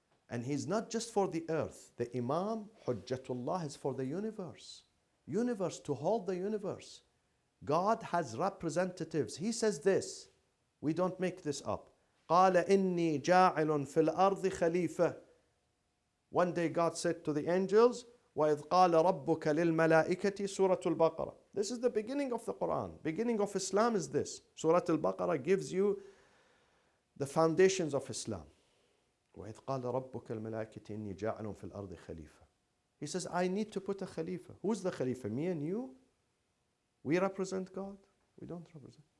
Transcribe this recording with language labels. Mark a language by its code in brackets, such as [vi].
[en] And he's not just for the earth. The Imam, Hujjatullah, is for the universe. Universe, to hold the universe. God has representatives. He says this. We don't make this up. [ar] قَالَ إِنِّي جَاعِلٌ فِي الْأَرْضِ خَلِيفَةً. [en] One day God said to the angels, [ar] وَإِذْ قَالَ رَبُّكَ لِلْمَلَائِكَةِ Surah Al-Baqarah. [en] This is the beginning of the Quran. Beginning of Islam is this. Surah Al-Baqarah gives you the foundations of Islam. [ar] وَإِذْ قَالَ رَبُّكَ الْمَلَائِكَةِ إِنِّي جَاعِلٌ فِي الْأَرْضِ خَلِيفَةً. [en] He says, I need to put a Khalifa. Who's the Khalifa? Me and you? We represent God? We don't represent.